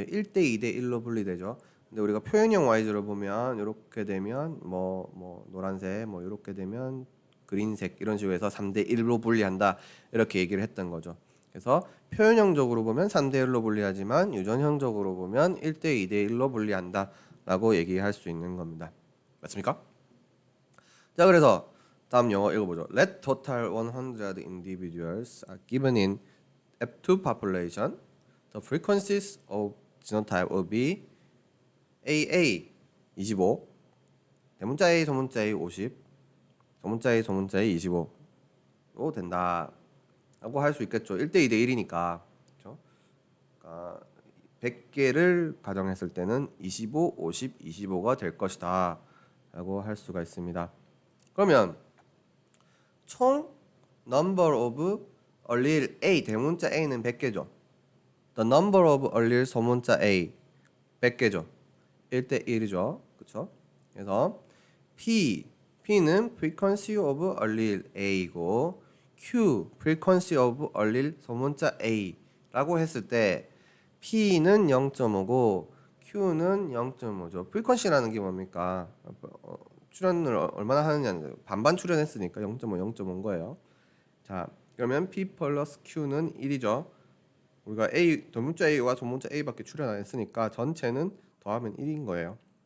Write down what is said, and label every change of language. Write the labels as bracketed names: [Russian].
[Korean] 1대 2대 1로 분리되죠. 근데 우리가 표현형 Y즈를 보면 이렇게 되면 뭐 노란색, 뭐 이렇게 되면 그린색 이런 식으로 해서 3대 1로 분리한다. 이렇게 얘기를 했던 거죠. 그래서 표현형적으로 보면 3대 1로 분리하지만 유전형적으로 보면 1대 2대 1로 분리한다 라고 얘기할 수 있는 겁니다. 맞습니까? 자, 그래서 다음 영어 읽어보죠. [English] Let total 100 individuals are given in F2 population. The frequencies of genotype will be AA [Korean] 25, 대문자 A, 소문자 A 50, 소문자 A, 소문자 A 25로 된다 라고 할 수 있겠죠. 1대 2대 1이니까. 그렇죠? 그러니까 100개를 가정했을 때는 25, 50, 25가 될 것이다 라고 할 수가 있습니다. 그러면 총 [English] number of allele A, [Korean] 대문자 A는 100개죠. [English] The number of allele [Korean] 소문자 A 100개죠. 1대 1이죠. 그렇죠? 그래서 P는 [English] frequency of allele A이고 [Korean] Q, frequency of allele 소문자 A라고 했을 때 P는 0.5고 Q는 0.5죠. frequency라는 게 뭡니까? 출연을 얼마나 하느냐는 반반 출연했으니까 0.5, 0.5인 거예요. 자, 그러면 P 플러스 Q는 1이죠. 우리가 A, 대문자 A와 소문자 A밖에 출연 안 했으니까 전체는 더하면 1인 거예요.